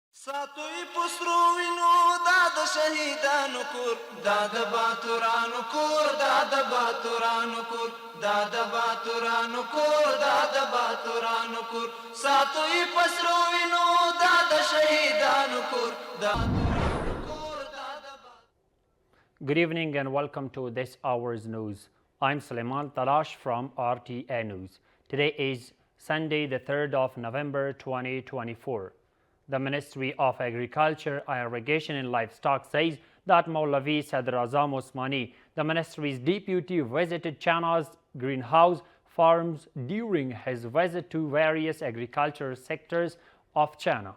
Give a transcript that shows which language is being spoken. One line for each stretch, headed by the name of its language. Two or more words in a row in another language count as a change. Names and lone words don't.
Pashto: ساتوی پسرو وینو دا د شهیدانو کور دا د باتورانو کور دا د باتورانو کور دا د باتورانو کور دا د باتورانو کور ساتوی پسرو وینو دا د شهیدانو کور دا
English: Good evening and welcome to this hour's news. I'm Suleiman Talash from RTA News. Today is Sunday, the 3rd of November 2024. The Ministry of Agriculture, Irrigation and Livestock says that Maulavi Sadr Azam Osmani, the ministry's deputy, visited China's greenhouse farms during his visit to various agricultural sectors of China.